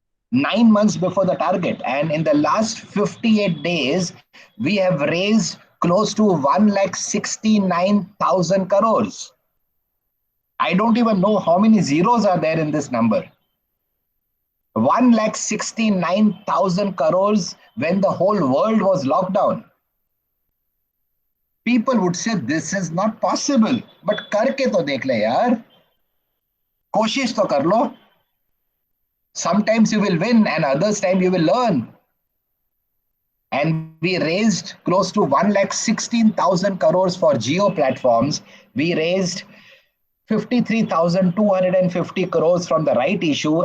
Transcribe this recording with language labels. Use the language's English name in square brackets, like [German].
[English] 9 months before the target. And in the last 58 days, we have raised close to 1,69,000 crores. I don't even know how many zeros are there in this number. 1,69,000 crores when the whole world was locked down. People would say this is not possible, but [Hindi] करके तो देख ले यार, कोशिश तो कर लो. [English] Sometimes you will win and others time you will learn. And we raised close to 1,16,000 crores for Geo platforms. We raised 53,250 crores from the right issue.